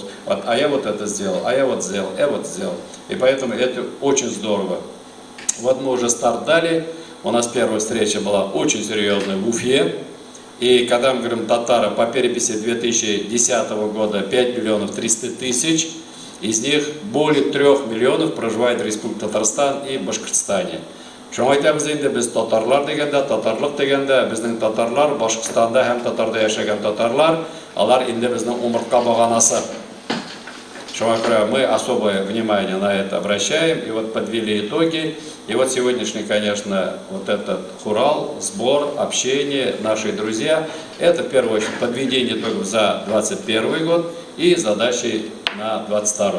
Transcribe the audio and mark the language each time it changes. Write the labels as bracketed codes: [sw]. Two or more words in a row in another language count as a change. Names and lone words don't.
[ru] Вот, а я вот это сделал, а я вот сделал, я вот сделал. И поэтому это очень здорово. Вот мы уже старт дали, у нас первая встреча была очень серьезная в Уфе. И когда мы говорим татары, по переписи 2010 года 5 миллионов 300 тысяч, из них более 3 миллионов проживает в Республике Татарстан и Башкортостане. [tt] Шуңа айтабыз инде без татарлар дигәндә, татарлык дигәндә, безнең татарлар Башкортстанда һәм Татарда яшәгән татарлар, алар инде безнең умыртка баганасы. Шуңа күрә [ru] мы особое внимание на это обращаем, и вот подвели итоги. И вот сегодняшний, конечно, вот этот хурал, сбор, общение, наши друзья, это в первую очередь подведение итогов за 2021 год и задачи на 2022.